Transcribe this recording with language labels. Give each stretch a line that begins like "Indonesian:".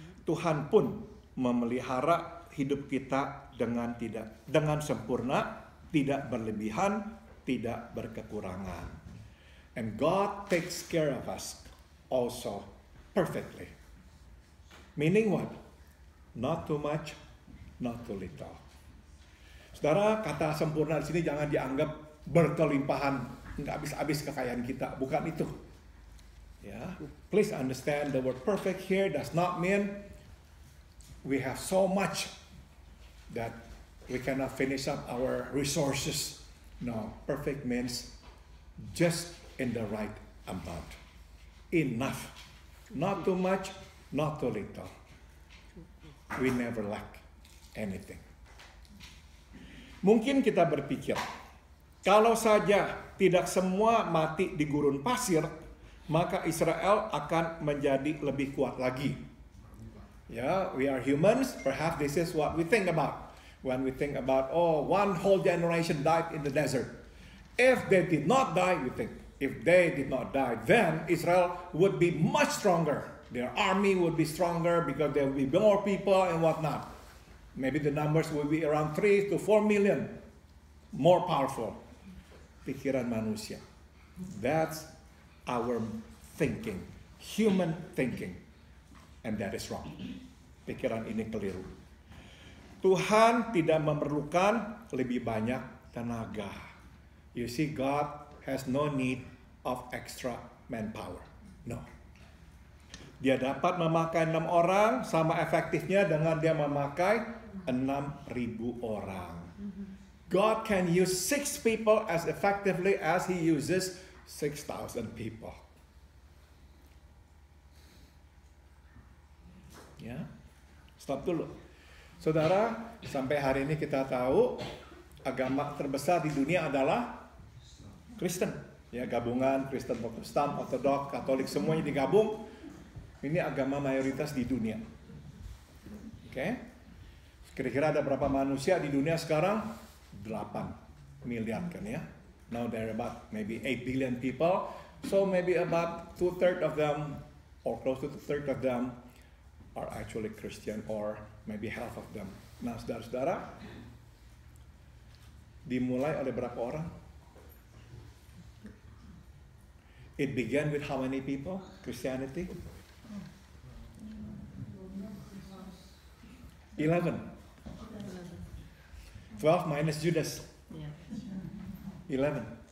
Indonesian: Tuhan pun memelihara hidup kita dengan sempurna, tidak berlebihan, tidak berkekurangan.
English: And God takes care of us also perfectly. Meaning what? Not too much, not too little.
Indonesian: Saudara, kata sempurna di sini jangan dianggap berkelimpahan, nggak habis-habis kekayaan kita, bukan itu. Yeah.
English: Please understand the word perfect here does not mean we have so much that we cannot finish up our resources. No, perfect means just in the right amount. Enough. Not too much, not too little. We never lack anything.
Indonesian: Mungkin kita berpikir, kalau saja tidak semua mati di gurun pasir, maka Israel akan menjadi lebih kuat lagi.
English: Yeah, we are humans. Perhaps this is what we think about when we think about, oh, one whole generation died in the desert. If they did not die, we think, if they did not die, then Israel would be much stronger. Their army would be stronger because there would be more people and whatnot. Maybe the numbers will be around 3 to 4 million. More powerful.
Indonesian: Pikiran manusia.
English: That's our thinking. Human thinking. And that is wrong.
Indonesian: Pikiran ini keliru. Tuhan tidak memerlukan lebih banyak tenaga.
English: You see, God has no need of extra manpower. No.
Indonesian: Dia dapat memakai 6 orang sama efektifnya dengan dia memakai 6.000 orang.
English: God can use 6 people as effectively as He uses 6,000 people.
Indonesian: Ya, stop dulu. Saudara, sampai hari ini kita tahu agama terbesar di dunia adalah Kristen. Ya, gabungan Kristen, Protestan, Ortodok, Katolik semuanya digabung. Ini agama mayoritas di dunia. Oke. Kira-kira ada berapa manusia di dunia sekarang? 8 miliar kan ya.
English: Now there are about maybe 8 billion people. So maybe about 2/3 of them or close to 2/3 of them are actually Christian or maybe half of them.
Indonesian: Nah, saudara-saudara, dimulai oleh berapa orang?
English: It began with how many people? Christianity? 11. 12 minus Judas. 11.